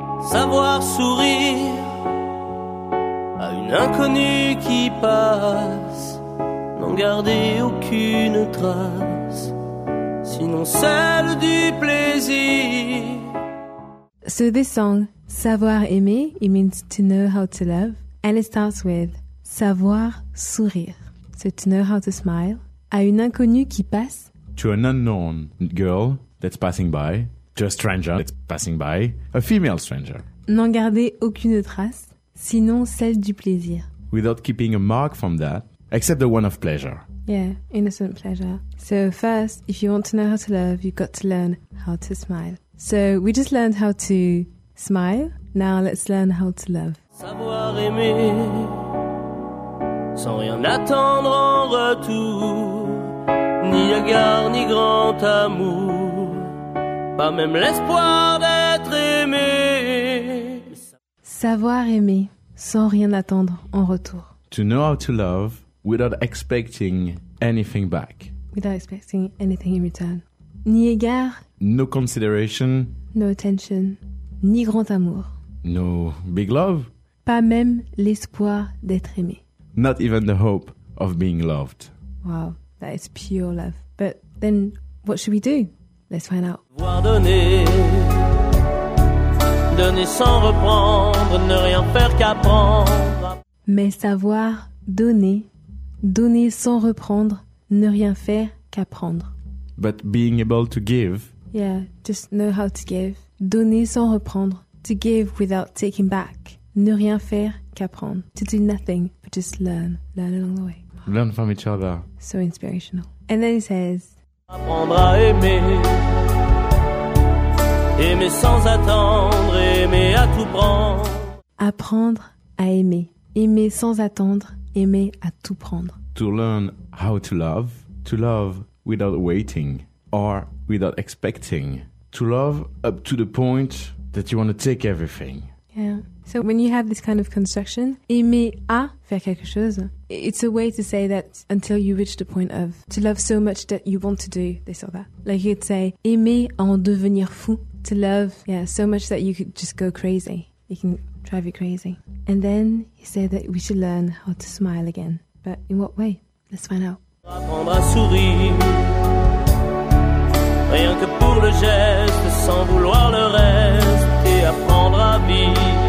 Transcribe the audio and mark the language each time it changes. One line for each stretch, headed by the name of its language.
French: Savoir sourire à une inconnue qui passe, n'en garder aucune trace, sinon celle du plaisir.
English: So this song, Savoir aimer, it means to know how to love. And it starts with
French: savoir sourire.
English: So to know how to smile.
French: À une inconnue qui passe.
English: To an unknown girl that's passing by. To a stranger that's passing by. A female stranger.
French: N'en garder aucune trace, sinon celle du plaisir.
English: Without keeping a mark from that, except the one of pleasure. Yeah, innocent pleasure. So first, if you want to know how to love, you've got to learn how to smile. So we just learned how to smile. Now let's learn how to love.
French: Savoir aimer, sans rien attendre en retour, ni égard, ni grand amour, pas même l'espoir d'être aimé. Savoir aimer, sans rien attendre en retour.
English: To know how to love without expecting anything back. Without expecting anything in return.
French: Ni égard.
English: No consideration. No attention.
French: Ni grand amour.
English: No big love.
French: Pas même l'espoir d'être aimé.
English: Not even the hope of being loved. Wow, that is pure love. But then, what should we do? Let's find out.
French: Voir donner. Donner sans reprendre. Ne rien faire qu'apprendre. Mais savoir donner. Donner sans reprendre, ne rien faire qu'apprendre.
English: But being able to give. Yeah, just know how to give.
French: Donner sans reprendre.
English: To give without taking back.
French: Ne rien faire qu'apprendre.
English: To do nothing, but just learn. Learn along the way. Learn from each other. So inspirational. And then he says...
French: Apprendre à aimer. Aimer sans attendre. Aimer à tout prendre. Apprendre à aimer. Aimer sans attendre. Aimer à tout prendre.
English: To learn how to love without waiting or without expecting, to love up to the point that you want to take everything. Yeah. Yeah. So when you have this kind of construction,
French: aimer à faire quelque chose,
English: it's a way to say that until you reach the point of to love so much that you want to do this or that. Like you'd say,
French: aimer en devenir fou,
English: to love, yeah, so much that you could just go crazy. You can drive you crazy. And then he said that we should learn how to smile again. But in what way? Let's find out.
French: Apprendre à sourire, rien que pour le geste, sans vouloir le reste, et apprendre à vivre.